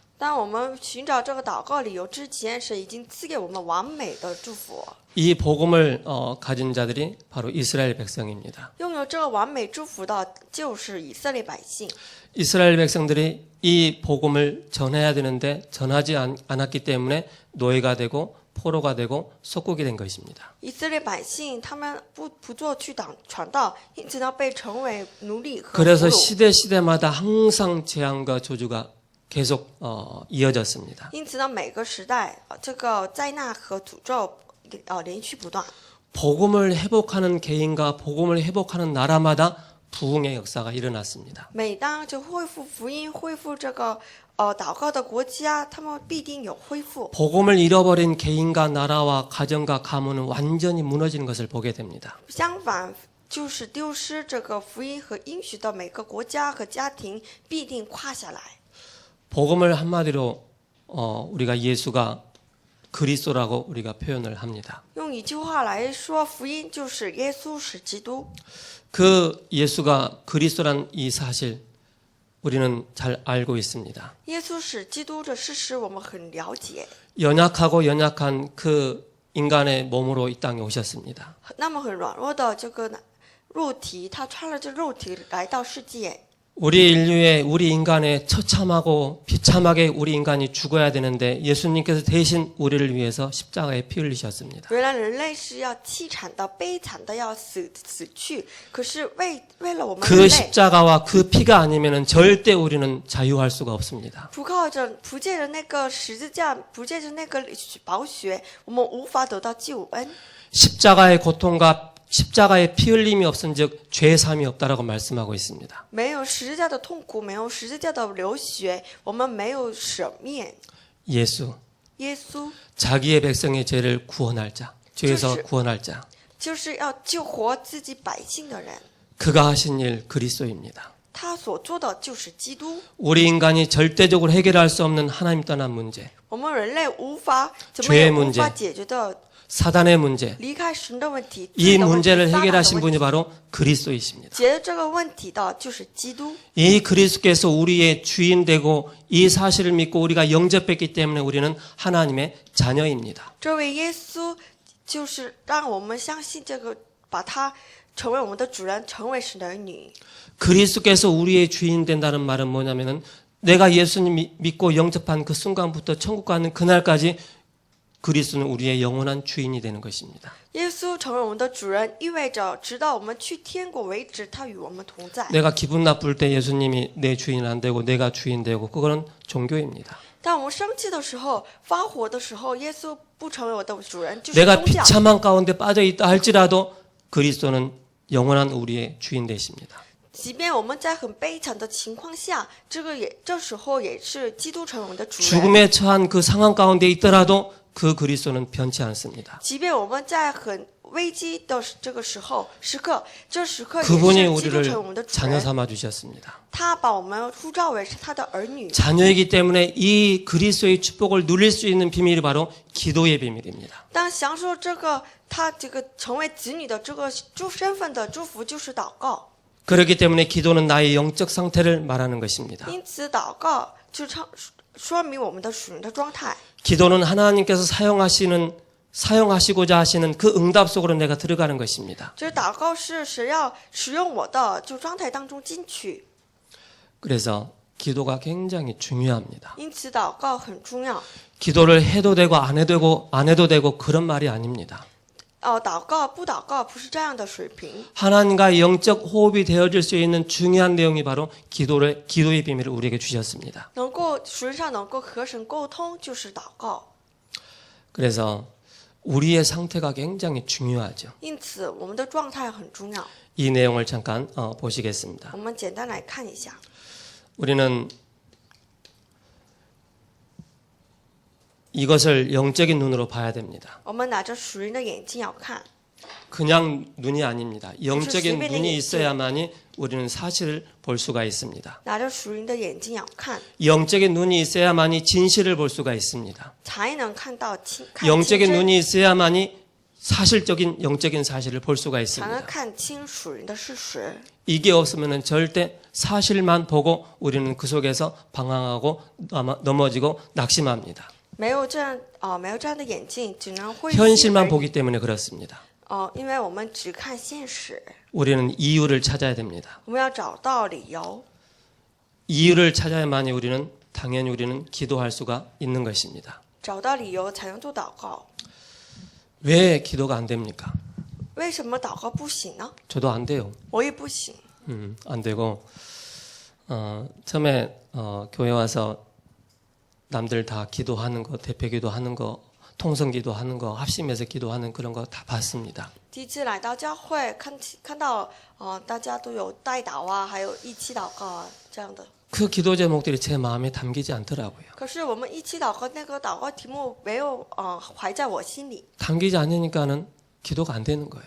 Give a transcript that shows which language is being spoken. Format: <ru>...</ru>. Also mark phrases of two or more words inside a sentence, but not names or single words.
<zh>当我们寻找这个祷告理由之前，神已经赐给我们完美的祝福。</zh> <ko>이 복음을 가진 자들이 바로 이스라엘 백성입니다.</ko> <zh>拥有这个完美祝福的就是以色列百姓。</zh> <ko>이스라엘 백성들이 이 복음을 전해야 되는데 전하지 않았기 때문에 노예가 되고 포로가 되고 속국이 된 것입니다.</ko> <zh>以色列百姓他们不做去传道，因此呢被称为奴隶和俘</zh> <ko>그래서</ko> <zh>虏。</zh> <ko>시대마다 항상 재앙과 저주가 계속 이어졌습니다.</ko> <zh>因此呢每个时代这个灾难和诅咒连续不断。</zh> <ko>복음을 회복하는 개인과 복음을 회복하는 나라마다 부흥의 역사가 일어났습니다.</ko> <zh>每当就恢复福音、恢复这个祷告的国家，他们必定有恢复。</zh> <ko>복음을 잃어버린 개인과 나라와 가정과 가문은 완전히 무너지는 것을 보게 됩니다.</ko> <zh>相反，就是丢失这个福音和应许的每个国家和家庭必定垮下来。</zh> <ko>복음을 한마디로 우리가 예수가 그리스도라고 우리가 표현을 합니다.</ko> <zh>用一句话来说，福音就是耶稣是基督。</zh> <ko>그 예수가 그리스도란 이 사실 우리는 잘 알고 있습니다.</ko> <zh>耶稣是基督这事实我们很了解。</zh> <ko>연약하고 연약한 그 인간의 몸으로 이 땅에 오셨습니다.</ko> <zh>那么很软弱的这个肉体，他穿了这肉体来到世界。</zh> <ko>우리 인류의 우리 인간의 처참하고 비참하게 우리 인간이 죽어야 되는데 예수님께서 대신 우리를 위해서 십자가에 피 흘리셨습니다.</ko> <zh>原来人类是要凄惨的、悲惨的要死去，可是为了我们人</zh> <ko>그</ko> <zh>类，</zh> <ko>십자가와 그 피가 아니면은 절대 우리는 자유할 수가 없습니다.</ko> <zh>不借着那个十字架，不借着那个宝血，我们无法得到救恩。</zh> <ko>십자가의 고통과 십자가의 피 흘림이 없은즉 죄 사함이 없다라고 말씀하고 있습니다.</ko> <zh>没有十字架的痛苦，没有十字架的流血，我们没有舍免。</zh> <ko>예수</ko> <zh>耶稣</zh> <ko>자기의 백성의 죄를 구원할 자, 죄에서 그렇지. 구원할 자.</ko> <zh>就是要救活自己百姓的人，</zh> <ko>그가 하신 일 그리스도입니다.</ko> <zh>他所做的就是基督。</zh> <ko>우리 인간이 절대적으로 해결할 수 없는 하나님 떠난 문제,</ko> <zh>我们人类怎么</zh> <ko>죄의</ko> <zh>也无</zh> <ko>문제</ko> <zh>法解决的</zh> <ko>사단의 문제,</ko> <zh>离开神的问题，</zh> <ko>이</ko> <zh>罪的问题</zh> <ko>문제를</ko> <zh>撒旦的</zh> <ko>해결하신</ko> <zh>问</zh> <ko>분이</ko> <zh>题</zh> <ko>바로 그리스도이십니다.</ko> <zh>解决这个问题的就是基督。</zh> <ko>이 그리스도께서 우리의 주인 되고 이 사실을 믿고 우리가 영접했기 때문에 우리는 하나님의 자녀입니다.</ko> <zh>这位耶稣就是让我们相信这个，把他成为我们的主人，成为神的儿女。</zh> <ko>그리스도께서 우리의 주인 된다는 말은 뭐냐면은 내가 예수님 믿고 영접한 그 순간부터 천국 가는 그날까지 그리스도는 우리의 영원한 주인이 되는 것입니다.</ko> <zh>耶稣成为我们的主人，意味着直到我们去天国为止，他与我们同在。</zh> <ko>내가 기분 나쁠 때 예수님이 내 주인 안 되고 내가 주인 되고 그거는 종교입니다.</ko> <zh>当我们生气的时候、发火的时候，耶稣不成为我的主人，就是</zh> <ko>내가</ko> <zh>宗教。</zh> <ko>비참한 가운데 빠져 있다 할지라도 그리스도는 영원한 우리의 주인 되십니다.</ko> <zh>即便我们在很悲惨的情况下，这时候也是基督成为我们的主人。</zh> <ko>죽음에 처한 그 상황 가운데 있더라도 그 그리스도는 변치 않습니다.</ko> <zh>即便我们在很危机的这个时刻，这时刻也</zh> <ko>그분이</ko> <zh>是基督</zh> <ko>우리를</ko> <zh>成为我们的主</zh> <ko>자녀</ko> <zh>人。</zh> <ko>삼아 주셨습니다.</ko> <zh>他把我们呼召为是他的儿女，</zh> <ko>자녀이기 때문에 이 그리스도의 축복을 누릴 수 있는 비밀이 바로 기도의 비밀입니다.</ko> <zh>当享受他这个成为子女的这个身份的祝福，就是祷告。</zh> <ko>그렇기 때문에 기도는 나의 영적 상태를 말하는 것입니다.</ko> <zh>因此，祷告就说明我们的属灵的状态。</zh> <ko>기도는 하나님께서 사용하시고자 하시는 그 응답 속으로 내가 들어가는 것입니다.</ko> <zh>就是祷告是神要使用我的状态当中进去，</zh> <ko>그래서 기도가 굉장히 중요합니다.</ko> <zh>因此祷告很重要。</zh> <ko>기도를 해도 되고 안 해도 되고 그런 말이 아닙니다.</ko> <zh>祷告不祷告不是这样的水平。</zh> <ko>하나님과 영적 호흡이 되어질 수 있는 중요한 내용이 바로 기도의 비밀을 우리에게 주셨습니다.</ko> <zh>属灵上能够和神沟通，就是祷告。</zh> <ko>그래서 우리의 상태가 굉장히 중요하죠.</ko> <zh>因此，我们的状态很重要。</zh> <ko>이 내용을 잠깐 보시겠습니다.</ko> <zh>我们简单来看一下，</zh> <ko>우리는 이것을 영적인 눈으로 봐야 됩니다.</ko> <zh>我们拿着属灵的眼睛要看，</zh> <ko>그냥 눈이 아닙니다. 영적인 수비는 눈이 있지. 있어야만이 우리는 사실을 볼 수가 있습니다.</ko> <zh>拿着属灵的眼睛要看，</zh> <ko>영적인 눈이 있어야만이 진실을 볼 수가 있습니다.</ko> <zh>才能看到看</zh> <ko>영적인</ko> <zh>清真，</zh> <ko>눈이 있어야만이 사실적인 영적인 사실을 볼 수가</ko> <zh>才能</zh> <ko>있습니다.</ko> <zh>看清属灵的事实。</zh> <ko>이게 없으면 절대 사실만 보고 우리는 그 속에서 방황하고 넘어지고 낙심합니다.</ko> <zh>没有这样的眼睛，只能灰心而</zh> <ko>현실만</ko> <zh>已。</zh> <ko>보기 때문에 그렇습니다.</ko> <zh>因为我们只看现实，</zh> <ko>우리는 이유를 찾아야 됩니다.</ko> <zh>我们要找到理由，</zh> <ko>이유를 찾아야만이 당연히 우리는 기도할 수가 있는 것입니다.</ko> <zh>找到理由才能做祷告。</zh> <ko>왜 기도가 안 됩니까?</ko> <zh>为什么祷告不行呢？</zh> <ko>저도 안 돼요.</ko> <zh>我也不行。</zh> <ko>안 되고 처음에 교회 와서 남들 다 기도하는 거, 대표 기도하는 거, 통성 기도하는 거, 합심해서 기도하는 그런 거 다 봤습니다.</ko> <zh>第一次来到教会，看到大家都有代祷啊，还有一起祷告啊这样的。</zh> <ko>그 기도 제목들이 제 마음에 담기지 않더라고요.</ko> <zh>可是我们一起祷告那个祷告题目没有怀在我心里，</zh> <ko>담기지 않으니까는 기도가 안 되는 거예요.</ko>